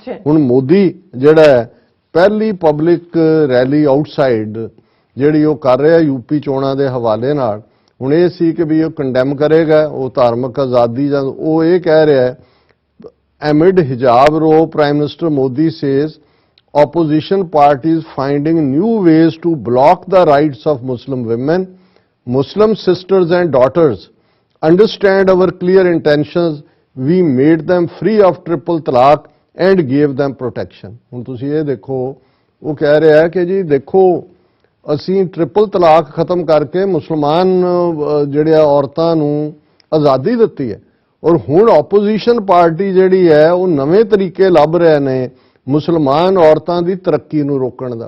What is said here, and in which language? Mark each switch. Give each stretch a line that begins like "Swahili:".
Punjabi: ਹੁਣ ਮੋਦੀ ਜਿਹੜਾ ਹੈ ਪਹਿਲੀ ਪਬਲਿਕ ਰੈਲੀ ਆਊਟਸਾਈਡ ਜਿਹੜੀ ਉਹ ਕਰ ਰਿਹਾ ਯੂਪੀ ਚੋਣਾਂ ਦੇ ਹਵਾਲੇ ਨਾਲ, ਹੁਣ ਇਹ ਸੀ ਕਿ ਵੀ ਉਹ ਕੰਡੈਮ ਕਰੇਗਾ ਉਹ ਧਾਰਮਿਕ ਆਜ਼ਾਦੀ, ਜਾਂ ਉਹ ਇਹ ਕਹਿ ਰਿਹਾ ਹੈ
English: Amid hijab row prime minister Modi says opposition parties finding new ways to block the rights of Muslim women, Muslim sisters and daughters. Understand our clear intentions. We made them free of triple talaq and gave them protection.
Punjabi: ਹੁਣ ਤੁਸੀਂ ਇਹ ਦੇਖੋ, ਉਹ ਕਹਿ ਰਿਹਾ ਹੈ ਕਿ ਜੀ ਦੇਖੋ ਅਸੀਂ ਟ੍ਰਿਪਲ ਤਲਾਕ ਖਤਮ ਕਰਕੇ ਮੁਸਲਮਾਨ ਜਿਹੜੇ ਔਰਤਾਂ ਨੂੰ ਆਜ਼ਾਦੀ ਦਿੱਤੀ ਹੈ, ਔਰ ਹੁਣ ਆਪੋਜੀਸ਼ਨ ਪਾਰਟੀ ਜਿਹੜੀ ਹੈ ਉਹ ਨਵੇਂ ਤਰੀਕੇ ਲੱਭ ਰਹੇ ਨੇ ਮੁਸਲਮਾਨ ਔਰਤਾਂ ਦੀ ਤਰੱਕੀ ਨੂੰ ਰੋਕਣ ਦਾ।